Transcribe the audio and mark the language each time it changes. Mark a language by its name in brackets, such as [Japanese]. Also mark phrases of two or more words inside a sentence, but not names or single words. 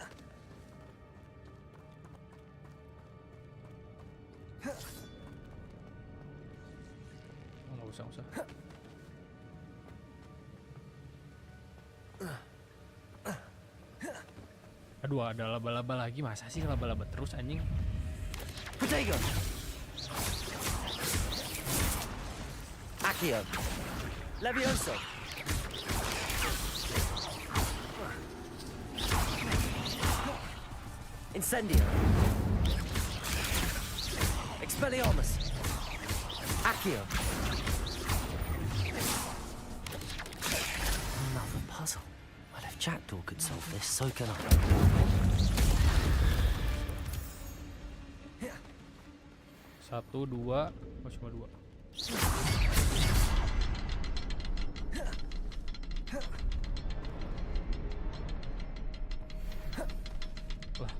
[Indonesian] Oh, nggak usah. Aduh, ada laba-laba lagi. Masa sih laba-laba terus anjing? Protego. Accio. Levioso. Incendio. Expelliarmus. Accio. [English] Another puzzle. Well, if Jackdaw could solve this, so can I. [Indonesian] Satu, dua. Oh, cuma 2. Wah.